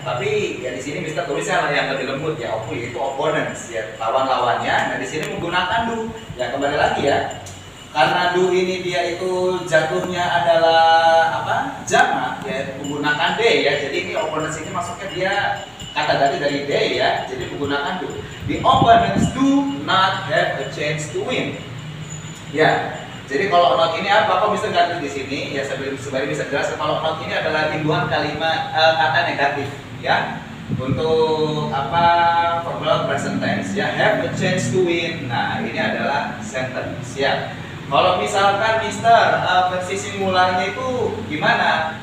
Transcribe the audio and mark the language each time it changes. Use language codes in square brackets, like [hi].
[id] Tapi ya di sini bisa tulisnya yang lebih lembut ya, itu opponents ya, lawan-lawannya. Nah di sini menggunakan do ya, kembali lagi ya. Karena do ini dia itu jatuhnya adalah jamak ya, menggunakan d ya. Jadi ini opponents ini masuknya dia kata dari d ya. Jadi menggunakan do. [en] The opponents do not have a chance to win. [id] Ya. Jadi kalau not ini apa? Kok bisa ganti di sini? Ya sebelum bisa jelaskan, kalau not ini adalah imbuhan kalimat kata negatif ya. Untuk verbal present tense ya, [en] have a chance to win. [id] Nah, ini adalah sentence ya. Kalau misalkan Mister versi singularnya itu gimana?